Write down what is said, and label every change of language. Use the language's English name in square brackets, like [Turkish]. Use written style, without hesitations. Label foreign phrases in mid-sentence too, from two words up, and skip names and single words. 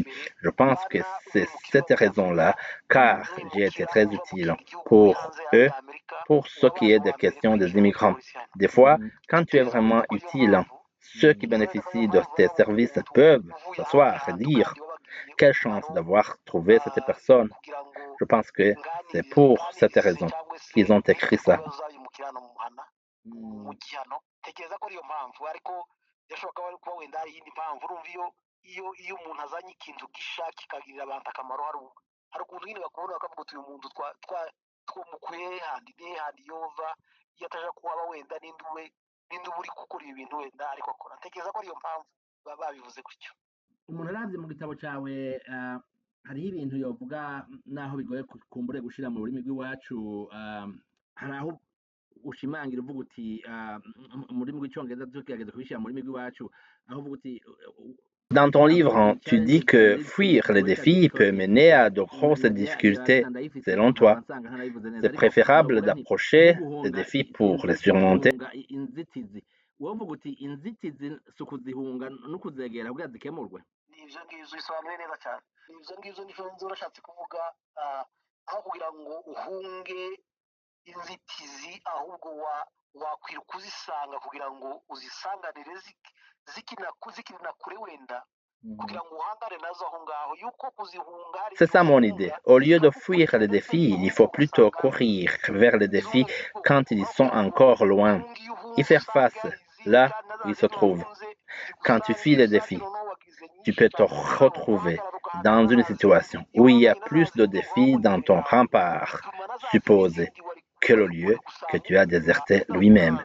[French] Je pense que c'est cette raison-là, car j'ai été très utile pour eux, pour ce qui est des questions des immigrants. Des fois, quand tu es vraiment utile, ceux qui bénéficient de tes services peuvent s'asseoir et dire quelle chance d'avoir trouvé cette personne. Je pense que c'est pour cette raison qu'ils ont écrit ça. [Rundi] Tekereza ko ariyo mpamvu ariko yashoboka kuba wenda hari iyindi mpamvu urumva iyo umuntu azanye ikintu gisha kikagirira abantu akamaro hari ukuntu nyine bakubona bakavuga uti uyu muntu twamukuye handi yova iyo ataje kuhaba wenda n'indi uri gukora ibi bintu wenda ariko akora tekereza ko ariyo mpamvu baba babivuze gutyo. Umuntu aravye mu gitabo cawe hariho ibintu yovuga naho bigoye kumbure gushira mu rurimi rw'iwacu hari aho ushimangira uvuga uti mu rurimi rw'icongereza tugerageza kubishira mu rurimi rw'iwacu aho uvuga uti [French] Dans ton livre, tu dis que fuir les défis peut mener à de grosses difficultés. Selon toi, c'est préférable d'approcher les défis pour les surmonter. [Rundi] wovuga uti inzitizi si ukuzihunga no kuzegera kugira zikemurwe. Ivyo ngivyo bisobanuye neza cyane. Ivyo ngivyo nivyo urashatse kuvuga aho kugira ngo uhunge inzitizi ahubwo wakwiruka uzisanga kugira ngo uzisanganire zikina kure wenda. [French] C'est ça mon idée. Au lieu de fuir les défis, il faut plutôt courir vers les défis quand ils sont encore loin. Y faire face là où ils se trouvent. Quand tu fuis les défis, tu peux te retrouver dans une situation où il y a plus de défis dans ton rempart supposé que le lieu que tu as déserté lui-même.